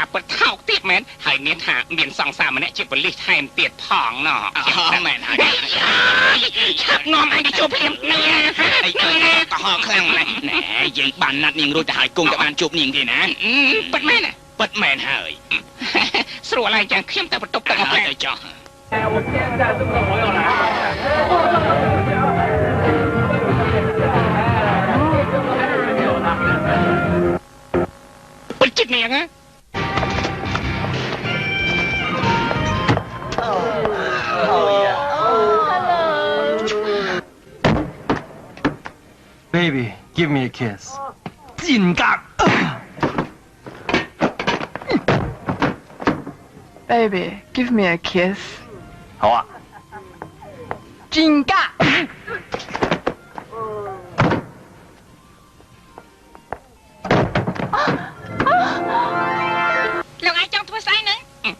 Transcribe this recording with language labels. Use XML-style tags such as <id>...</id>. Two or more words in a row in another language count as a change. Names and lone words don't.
<km>ពិតថោកទៀតមែនហើយមានថាមានសង្សារម្នាក់ជាប៉ូលីសថែមទៀតផងណោះមែនហើយឆាប់នាំឯងទៅជួបភ្លាមនេះអីទៅកុហកខ្លាំងណាស់ណែយើងបានណាត់នាងរួចទៅហើយគង់តែបានជួបនាងទេណាពិតមែនពិតមែនហើយស្រួលហើយចឹងខ្ញុំតែបន្ទប់ទឹកមកទៅចោះពិតចិត្តនាងហ៎</km> <en>Baby, give me a kiss.</en> <yue>賤格</yue> <en>Baby, give me a kiss.</en> <yue>好啊。賤格</yue> <km>លោកអាចចង់ធ្វើស្អីហ្នឹង</km>